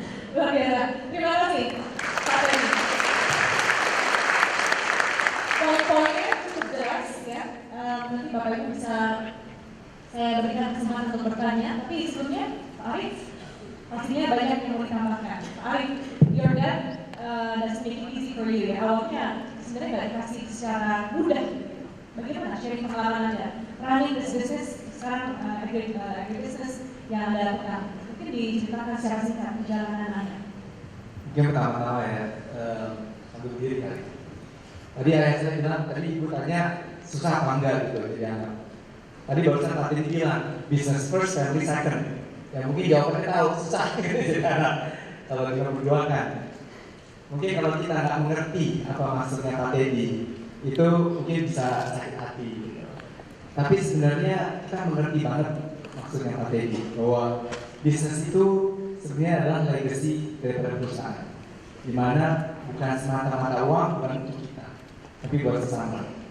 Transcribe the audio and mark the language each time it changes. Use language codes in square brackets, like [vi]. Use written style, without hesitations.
[id] Luar biasa. Terima kasih, Pak Teddy. Poin-poinnya cukup jelas ya. Nanti Bapak Ibu bisa saya berikan kesempatan untuk bertanya. Tapi sebelumnya, Pak Arif, pastinya banyak yang mau ditambahkan. [en] Pak Arif, your dad doesn't make it easy for you. [id] Ya, awalnya sebenarnya nggak dikasih secara mudah. Bagaimana sharing pengalaman Anda? [en] Running this business, [id] sekarang agribusiness yang Anda lakukan. Mungkin diceritakan secara singkat perjalanan Anda. Mungkin pertama-tama ya, sambil diri kali. Tadi ayah saya bilang, tadi ibu tanya susah apa enggak gitu jadi anak. Tadi barusan tadi bilang [en] business first, family second. [id] Ya mungkin jawabannya tahu susah gitu jadi anak kalau kita berduakan. Mungkin kalau kita nggak mengerti apa maksudnya Pak Teddy, itu mungkin bisa sakit hati. Gitu. Tapi sebenarnya kita mengerti banget maksudnya Pak Teddy bahwa bisnis itu sebenarnya adalah legacy daripada perusahaan, di mana bukan semata-mata uang, bukan untuk kita, tapi buat sesama.